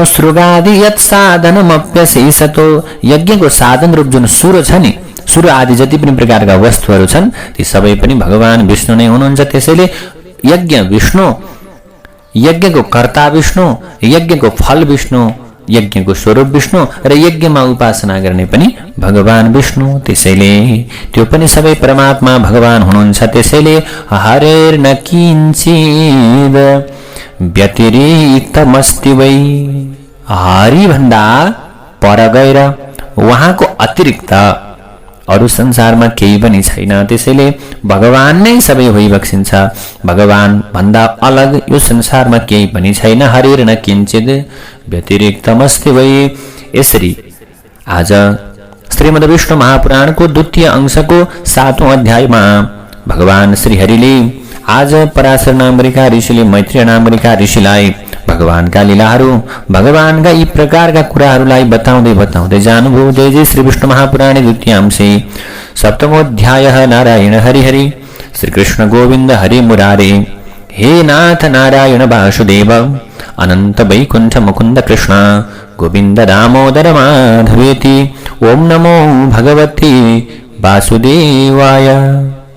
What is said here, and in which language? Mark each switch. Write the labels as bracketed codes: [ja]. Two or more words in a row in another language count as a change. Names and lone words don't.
[sa] सृगादि यत् साधनमप्यशेषतो। [ne] यज्ञको साधन रूप जुन सुर छ नि, सुर आदि जति पनि प्रकारका वस्तुहरू छन् ती सबै पनि भगवान विष्णु नै हुनुहुन्छ। त्यसैले यज्ञ विष्णु, यज्ञको कर्ता विष्णु, यज्ञको फल विष्णु, यज्ञको स्वरूप विष्णु र यज्ञमा उपासना गर्ने पनि भगवान विष्णु। त्यसैले त्यो पनि सबै परमात्मा भगवान हुनुहुन्छ। त्यसैले [sa] हरेर्न किंचिद व्यतिरिक्तमस्ति वै। [ne] हरि भन्दा पर गएर उहाँको अतिरिक्त अरू संसारमा केही पनि छैन। त्यसैले भगवान नै सबै होइबक्सिन्छ। भगवान भन्दा अलग यो संसारमा केही पनि छैन। [sa] हरिर न किञ्चित व्यतिरिक्तमस्ति वै। [ne] यसरी आज श्रीमद् विष्णु महापुराणको द्वितीय अंशको 7औं अध्यायमा भगवान श्रीहरिले आज पराशर नामका ऋषिले मैत्रेय नामका ऋषिलाई भगवानका लीलाहरू, भगवानका यी प्रकारका कुराहरूलाई बताउँदै जानुभयो। [sa] जय जय श्री विष्णु महापुराणे द्वितीय अंशे सप्तमो अध्यायः। नारायण हरि हरि। श्रीकृष्ण गोविन्द हरि मुरारे। हे नाथ नारायण वासुदेव, अनंत वैकुंठ मुकुंद कृष्ण, गोविंद दामोदर माधवेति। ओम नमो भगवते वासुदेवाय।